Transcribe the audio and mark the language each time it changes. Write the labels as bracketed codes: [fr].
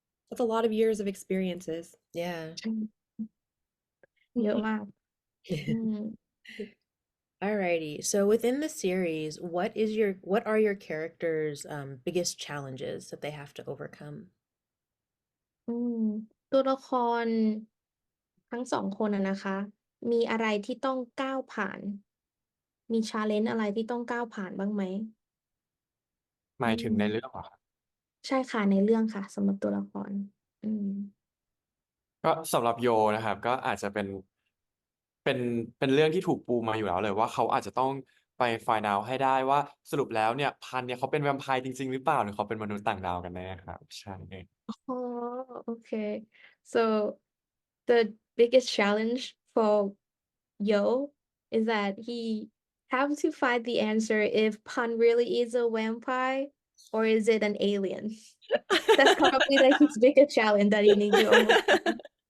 [en] That's a lot of years of experiences. Yeah. [th] เยอะมาก อืม [en] Alrighty. So within the series, what are your characters' biggest challenges that they have to overcome? [th] อืมตัวละครทั้งสองคนนะคะ มีอะไรที่ต้องก้าวผ่าน มีชาเลนจ์อะไรที่ต้องก้าวผ่านบ้างไหม ห อื มายถึงใน ม เรื่องเหรอครับ ใช่ค่ะในเรื่องค่ะสำหรับตัวละคร อืม ก็สำหรับโยนะครับก็อาจจะเป็นเป็นเรื่องที่ถูกปูมาอยู่แล้วเลยว่าเขาอาจจะต้องไป [en] find out [th] ให้ได้ว่าสรุปแล้วเนี่ยพันธุ์เนี่ยเขาเป็นแวมไพร์จริงๆหรือเปล่าหรือเขาเป็นมนุษย์ต่างดาวกันแน่ครับใช่ [en] Oh, okay. So the biggest challenge for Yo is that he have to find the answer if Pan really is a vampire or is it an alien. That's probably like his biggest challenge that he need to overcome.